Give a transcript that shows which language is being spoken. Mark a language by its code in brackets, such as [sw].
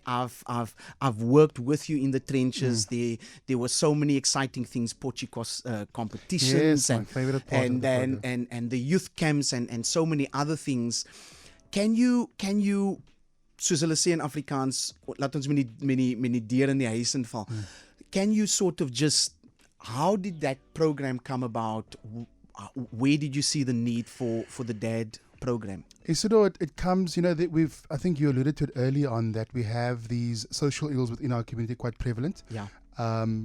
[en] I've worked with you in the trenches. There were so many exciting things, Portuguese competitions, Yes, my favorite part of the program. and the youth camps, and so many other things. Can you [af] soos hulle sê in Afrikaans, laat ons met die deer in die huis inval. [en] Can you sort of just, how did that program come about? Where did you see the need for the DAD program? Isadore, it comes, that I think you alluded to it early on, that we have these social ills within our community quite prevalent. Yeah.